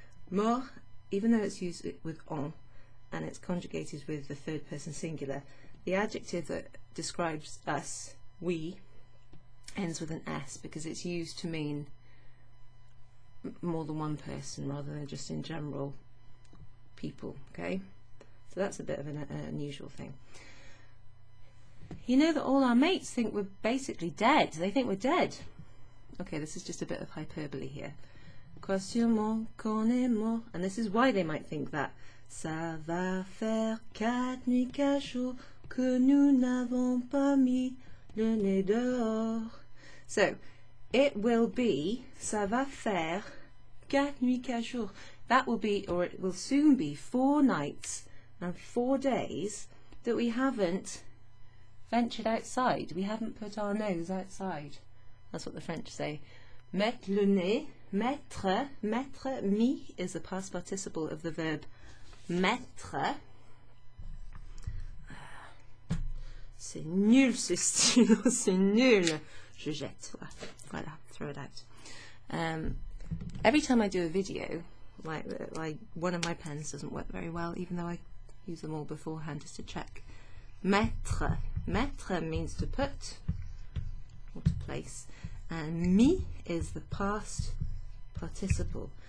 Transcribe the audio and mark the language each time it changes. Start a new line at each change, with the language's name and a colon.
English: Mort, even though it's used with on and it's conjugated with the third person singular, the adjective that describes us, we, ends with an S because it's used to mean more than one person rather than just in general people, okay? So that's a bit of an unusual thing. You know that all our mates think we're basically dead. They think we're dead. Okay, this is just a bit of hyperbole here.
French: Crois sûrement qu'on est mort.
English: And this is why they might think that.
French: Ça va faire 4 nuits, 4 jours que nous n'avons pas mis le nez dehors.
English: So, it will be,
French: ça va faire 4 nuits, 4 jours.
English: That will be, or it will soon be, 4 nights and 4 days that we haven't ventured outside. We haven't put our nose outside. That's what the French say.
French: Mettre le nez, mettre,
English: mis is the past participle of the verb mettre.
French: C'est nul ce stylo, c'est nul. Je jette. Voilà,
English: throw it out. Every time I do a video, like one of my pens doesn't work very well, even though I use them all beforehand just to check. Mettre. Mettre means to put or to place, and mis is the past participle.